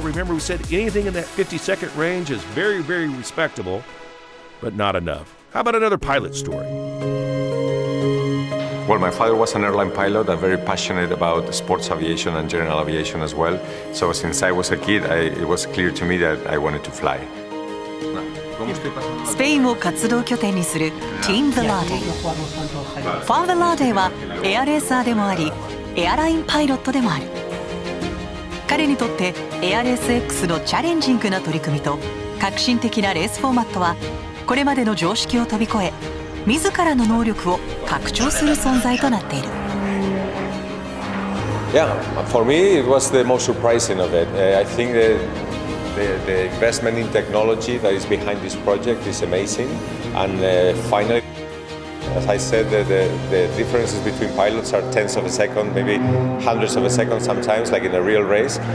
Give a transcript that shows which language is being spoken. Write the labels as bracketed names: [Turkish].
[English] Remember, we said anything in that 50-second range is very, very respectable, but not enough. How about another pilot story? Well, my father was an airline pilot, and very passionate about sports aviation and general aviation as well. So since I was a kid, it was clear to me that I wanted to fly. [Japanese] スペインを活動拠点にするティーン・ヴェラーデ。ファン・ヴェラーデはエアレーサーでもあり、エアラインパイロットでもある。彼にとってエアレース X のチャレンジングな取り組みと革新的なレースフォーマットはこれまでの常識を飛び越え、自らの能力を拡張する存在となっている。 [English] Yeah, for me it was the most surprising of it. I think the investment in technology that is behind this project is amazing, and finally, as I said, the differences between pilots are tenths of a second, maybe hundreds of a second sometimes, like in a real race.